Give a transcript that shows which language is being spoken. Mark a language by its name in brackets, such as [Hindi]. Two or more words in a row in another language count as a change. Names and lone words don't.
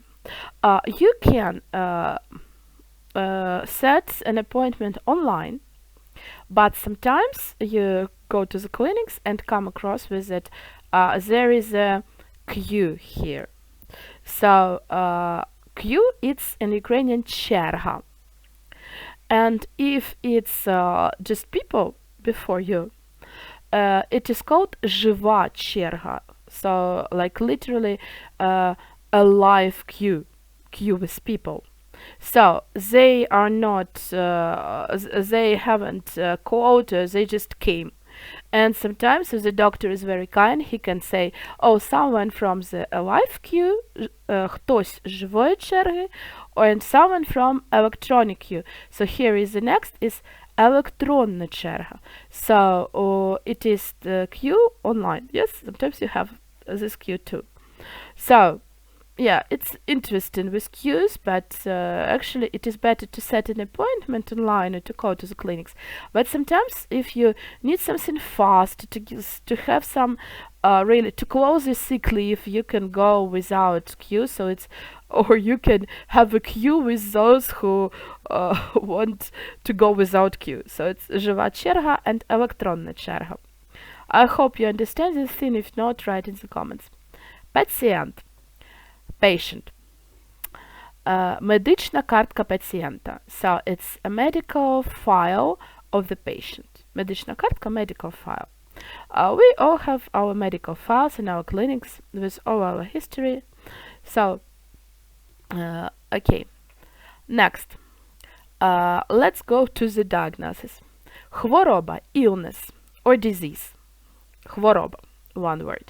[English] You can set an appointment online, But sometimes you go to the clinics and come across with it. There is a queue here. So queue, it's in Ukrainian черга. And if it's just people before you, it is called [Ukrainian] жива черга. [English] So like literally a live queue with people. So they are not, they haven't called, they just came. And sometimes if the doctor is very kind, he can say, oh, someone from the live queue, [Ukrainian] хтось живої черги, [English] and someone from electronic queue. So here is the next is [Ukrainian] електронна черга. [English] So it is the queue online. Yes, sometimes you have this queue too. So yeah, it's interesting with queues, but actually it is better to set an appointment online or to go to the clinics. But sometimes if you need something fast, to have some really to close your sick leave, you can go without queue. So it's, or you can have a queue with those who want to go without queue. So it's [Ukrainian] жива черга [English] and [Ukrainian] електронна черга. [English] I hope you understand this thing. If not, write in the comments. [Ukrainian] Пацієнт. Patient. Медична картка пацієнта. [English] So it's a medical file of the patient. [Ukrainian] Медична картка, [English] medical file. We all have our medical files in our clinics with all our history. So, okay. Next. Let's go to the diagnosis. Хвороба, illness or disease. Хвороба, one word.